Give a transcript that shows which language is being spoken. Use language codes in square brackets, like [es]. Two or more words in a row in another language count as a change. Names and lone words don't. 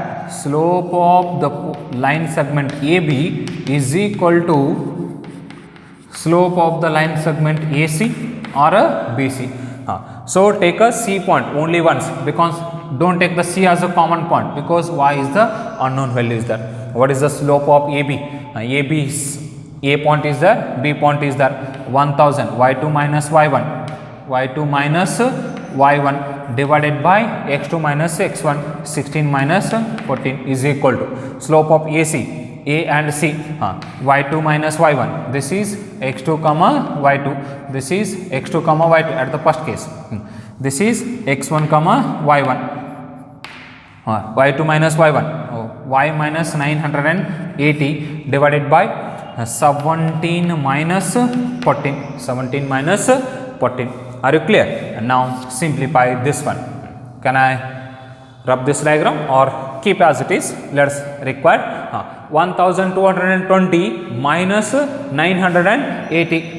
[en] Slope of the line segment AB is equal to slope of the line segment AC or a BC. So take a C point only once, because don't take the C as a common point, because y is the unknown value is there. What is the slope of AB? AB is, A point is there, B point is there, 1000, y2 minus y1, y2 minus y1 divided by x2 minus x1, 16 minus 14 is equal to slope of AC, A and C, y2 minus y1, this is x2 comma y2, this is x2 comma y2 at the first case, this is x1 comma y1, y2 minus y1, y minus 980 divided by 17 minus 14, 17 minus 14. Are you clear? And now simplify this one. Can I rub this diagram or keep as it is? Let's require 1220 minus 980.